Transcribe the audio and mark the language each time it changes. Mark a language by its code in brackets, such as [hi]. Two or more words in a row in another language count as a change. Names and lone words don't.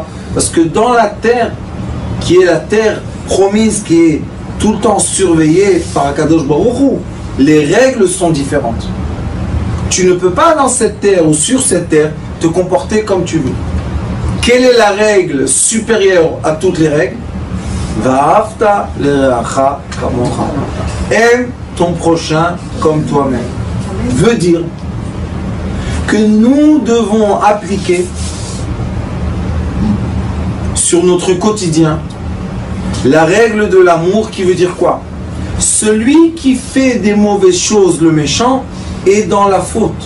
[fr] Parce que dans la terre, qui est la terre promise, qui est tout le temps surveillée par [he] הקדוש ברוך הוא, [fr] les règles sont différentes. Tu ne peux pas dans cette terre ou sur cette terre te comporter comme tu veux. Quelle est la règle supérieure à toutes les règles? [he] ואהבת לרעך כמוך. [fr] Aime ton prochain comme toi-même. Veut dire que nous devons appliquer sur notre quotidien la règle de l'amour, qui veut dire quoi? Celui qui fait des mauvaises choses, le méchant, est dans la faute.